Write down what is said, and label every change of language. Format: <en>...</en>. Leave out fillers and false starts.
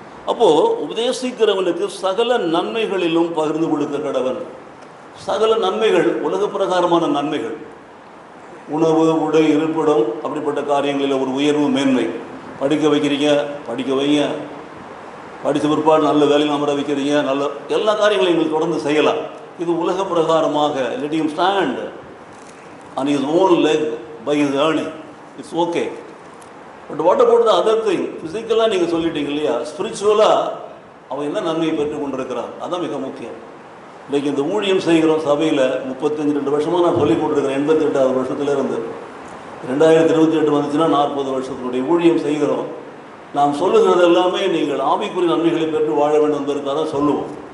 <ta>அப்போது உபதேசிக்கிறவனுக்கு சகல நன்மைகளிலும் பகிர்ந்து கொடுக்க கடவன். சகல நன்மைகள் உலக பிரகாரமான நன்மைகள், உணவு, உடை, இருப்பிடம், அப்படிப்பட்ட காரியங்களில் ஒரு உயர்வு, மேன்மை. படிக்க வைக்கிறீங்க, படிக்க வைங்க, படித்த பிற்பாடு நல்ல வேலையில் அமர வைக்கிறீங்க, நல்ல எல்லா காரியங்களையும் நீங்கள் தொடர்ந்து செய்யலாம். இது உலக பிரகாரமாக</ta> <en>let him stand on his own leg by his earning, it's okay. But what about the other thing?</en> <ta>ஃபிசிக்கலாக நீங்கள் சொல்லிட்டீங்க இல்லையா, ஸ்பிரிச்சுவலாக அவன் என்ன நன்மையை பெற்றுக் கொண்டிருக்கிறான், அதுதான் மிக முக்கியம். இன்றைக்கி இந்த ஊழியம் செய்கிறோம் சபையில் 32 வருஷமாக நான் சொல்லிக் கொண்டிருக்கிறேன். 88வது வருஷத்துலேருந்து 2028 வந்துச்சுன்னா 40 வருஷத்தினுடைய ஊழியம் செய்கிறோம். நாம் சொல்லுகிறது எல்லாமே நீங்கள் ஆவிக்குரிய நன்மைகளை பெற்று வாழ வேண்டும் என்பதற்காக தான் சொல்லுவோம்.</ta>